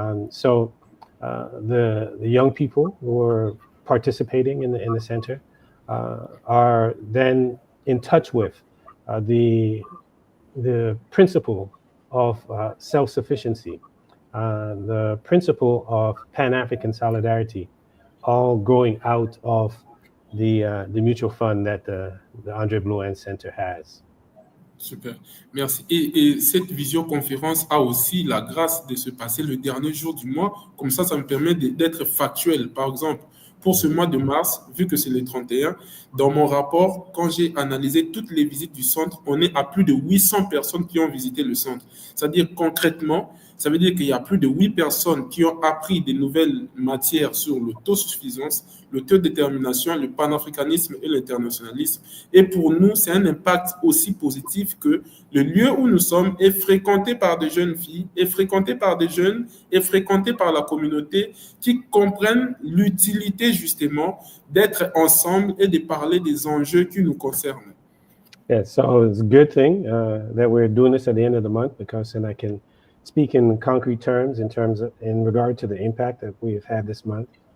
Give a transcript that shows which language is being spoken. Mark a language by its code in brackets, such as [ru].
[en] So the young people who are participating in the center are then in touch with the principle of self-sufficiency, the principle of Pan-African solidarity, all growing out of the mutual fund that the Andree Blouin Center has. [fr] Super, merci. Et cette visioconférence a aussi la grâce de se passer le dernier jour du mois. Comme ça me permet d'être factuel. Par exemple, pour ce mois de mars, vu que c'est le 31, dans mon rapport, quand j'ai analysé toutes les visites du centre, on est à plus de 800 personnes qui ont visité le centre. C'est-à-dire concrètement, ça veut dire qu'il y a plus de 8 personnes qui ont appris des nouvelles matières sur l'autosuffisance, l'autodétermination, le panafricanisme et l'internationalisme. Et pour nous, c'est un impact aussi positif que le lieu où nous sommes est fréquenté par des jeunes filles, est fréquenté par des jeunes, est fréquenté par la communauté qui comprennent l'utilité justement d'être ensemble et de parler des enjeux qui nous concernent. [en] Yeah, so it's a good thing that we're doing this at the end of the month, because then I can speak in concrete terms in regard to the impact that we have had this month.